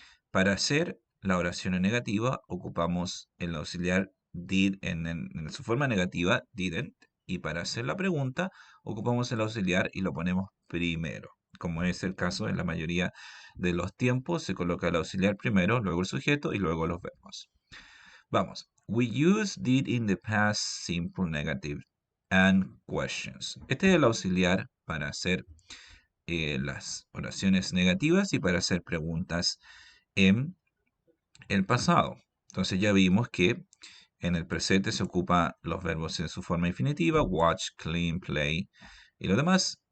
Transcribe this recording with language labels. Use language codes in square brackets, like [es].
[es] Para hacer la oración negativa ocupamos el auxiliar did en su forma negativa, didn't, y para hacer la pregunta ocupamos el auxiliar y lo ponemos primero. Como es el caso en la mayoría de los tiempos, se coloca el auxiliar primero, luego el sujeto y luego los verbos. Vamos. [en] We use did in the past simple negative and questions. [es] Este es el auxiliar para hacer las oraciones negativas y para hacer preguntas en el pasado. Entonces ya vimos que en el presente se ocupa los verbos en su forma infinitiva, [en] watch, clean, play [es] y lo demás.